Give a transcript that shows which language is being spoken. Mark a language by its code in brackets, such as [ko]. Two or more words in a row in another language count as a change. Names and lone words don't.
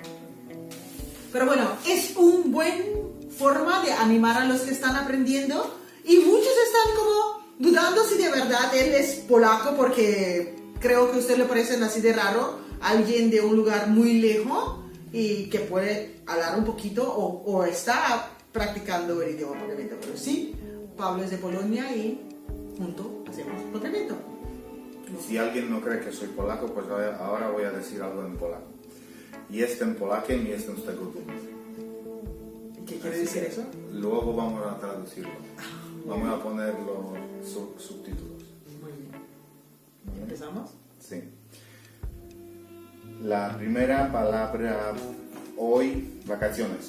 [es] Pero bueno, es una buena forma de animar a los que están aprendiendo y muchos están como dudando si de verdad él es polaco, porque creo que a usted le parece así de raro alguien de un lugar muy lejos y que puede hablar un poquito o está practicando el idioma Papiamento. Pero sí, Pablo es de Polonia y juntos hacemos Papiamento. Si alguien no cree que soy polaco, pues ahora voy a decir algo en polaco. [pl] Jestem Polakiem i jestem z tego dumny. [es] ¿Qué quiere decir eso? Luego vamos a traducirlo. Vamos a poner los subtítulos. Muy bien. ¿Empezamos? Sí. La primera palabra hoy, vacaciones.